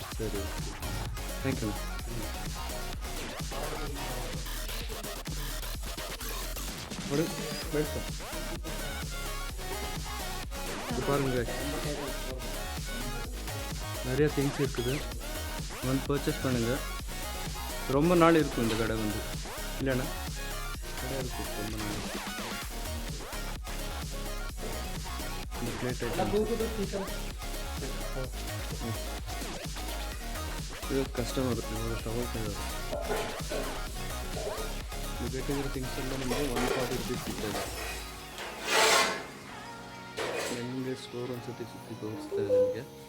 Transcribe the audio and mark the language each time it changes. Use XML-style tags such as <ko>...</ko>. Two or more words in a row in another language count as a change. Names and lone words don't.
<ta>சரி, தேங்க்யூ. பாருங்க, நிறைய திங்ஸ் இருக்குது. வந்து பர்ச்சேஸ் பண்ணுங்கள். ரொம்ப நாள் இருக்கும் இந்த கடை வந்து. இல்லைண்ணா, கடை இருக்கும் ரொம்ப நாள்.</ta> <kn>இந்த ಪ್ಲೇಟ್ ಇದು ಕಸ್ಟಮರ್ ಇವಾಗ ತಗೊಳ್ತಾ ಇದ್ದಾರೆ. ನೀವು ಬೇಕಾಗಿರೋ ಥಿಂಗ್ಸ್ ಎಲ್ಲ ನಿಮಗೆ 140 ರುಪೀಸ್ ಸಿಗ್ತದೆ. ನಿಮಗೆ ಸ್ಟೋರ್ ಒಂದ್ಸತಿ ಸುತ್ತಿ ತೋರಿಸ್ತಾ ಇದೆ ನಿಮಗೆ.</kn>